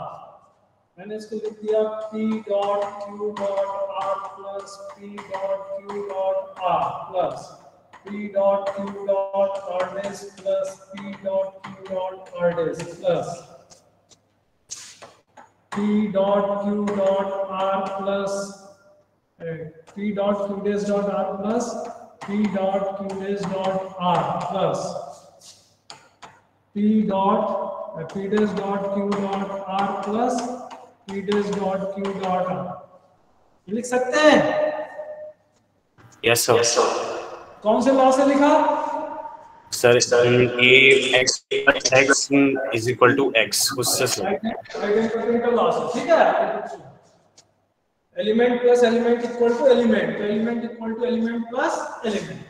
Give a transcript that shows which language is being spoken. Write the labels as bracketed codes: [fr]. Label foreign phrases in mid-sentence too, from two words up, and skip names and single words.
[hi] मैंने इसको लिख दिया [en] P dot Q dot R plus P dot Q dot R plus P dot Q dot R dash plus P dot Q dot R dash plus P dot Q dot R plus P dot Q dash dot R plus P dot Q dash dot R plus P dash dot Q dot R plus P dash dot Q dot R. [hi] लिख सकते हैं? [en] yes sir. [hi] कौन से लॉ से लिखा सर? [en] A X is equal to X, उससे सर [hi] आइडेंटिटी का लॉ से, ठीक है? [en] element plus element equal to element, [hi] तो [en] element equal to element plus element.